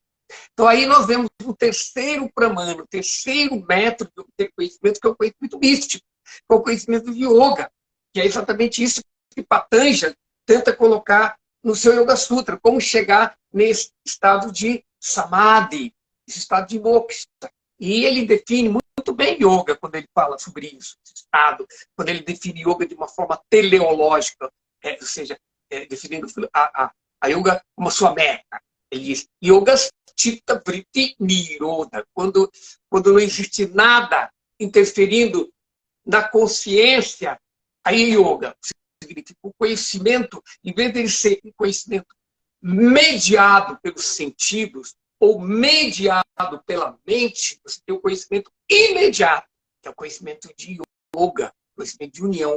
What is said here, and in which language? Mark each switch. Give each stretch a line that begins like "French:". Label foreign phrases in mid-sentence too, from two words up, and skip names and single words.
Portuguese: Então aí nós vemos o terceiro pramana, o terceiro método de obter conhecimento, que é o conhecimento místico, que é o conhecimento de yoga, que é exatamente isso que Patanjali tenta colocar no seu Yoga Sutra, como chegar nesse estado de samadhi, esse estado de moksha. E ele define muito bem yoga quando ele fala sobre isso, esse estado, quando ele define yoga de uma forma teleológica, ou seja, definindo a yoga como a sua meta. Ele diz,
Sanskrit: योग चित्त वृत्ति निरोद,
Portuguese: quando não existe nada interferindo na consciência, aí yoga significa o conhecimento, em vez de ele ser um conhecimento mediado pelos sentidos ou mediado pela mente, você tem o conhecimento imediato, que é o conhecimento de yoga, o conhecimento de união.